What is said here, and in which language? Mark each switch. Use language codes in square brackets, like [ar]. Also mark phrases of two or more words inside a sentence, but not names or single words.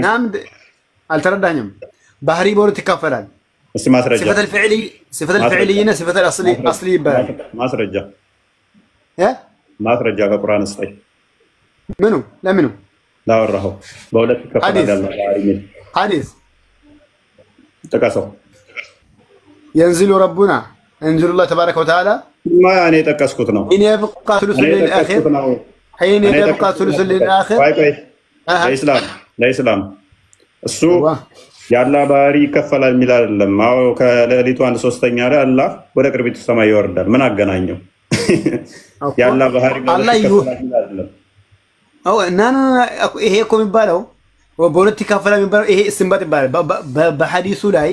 [am] አልተረዳኝም። ባህሪ በሁለት ይከፈላል። እስቲ ማስረጃ። ሲፈተል ፊዕሊና ሲፈተል አስሊ ይባላል። ማስረጃ ከቁርአን እስጠኝ። ምኑ ለምኑ ላወራኸው በሁለት ይከፈላል ያለው ባህሪ ምን ሐዲስ ጥቀሰው። [ar] ينزل ربنا ينزل الله تبارك وتعالى ما [am] እኔ የጠቀስኩት ነው [ar] حين يبقى ثلث للآخر حين يبقى ثلث للآخر [am] ለኢስላም እሱ ያላ ባህሪ ይከፈላል የሚል አይደለም። አዎ ከሌሊቱ 1/3 ላይ አላህ ወደ ቅርቢቱ ሰማይ ይወርዳል። ምን አገናኘው? ያላ ባህሪ አላህ ይከፈላል አይደለም። አዎ እና ይሄ እኮ የሚባለው በሁለት ይከፈላል የሚባለው ይሄ እስንባጥ ይባላል በሐዲሱ ላይ።